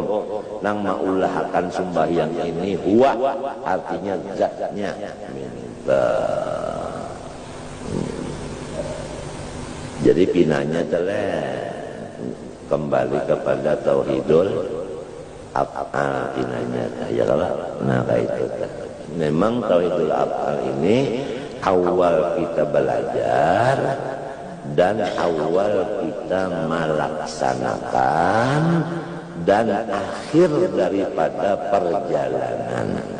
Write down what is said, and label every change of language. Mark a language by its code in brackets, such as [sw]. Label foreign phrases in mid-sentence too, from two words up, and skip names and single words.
[bjn] Nang maulahkan sembahyang ini huwa artinya zatnya. Jadi pinanya telah kembali kepada [ar] توحيد الأفعال [bjn] pinanya ya Allah. Nah kayak itu. Memang [ar] توحيد الأفعال [bjn] ini awal kita belajar dan awal kita melaksanakan dan akhir daripada perjalanan.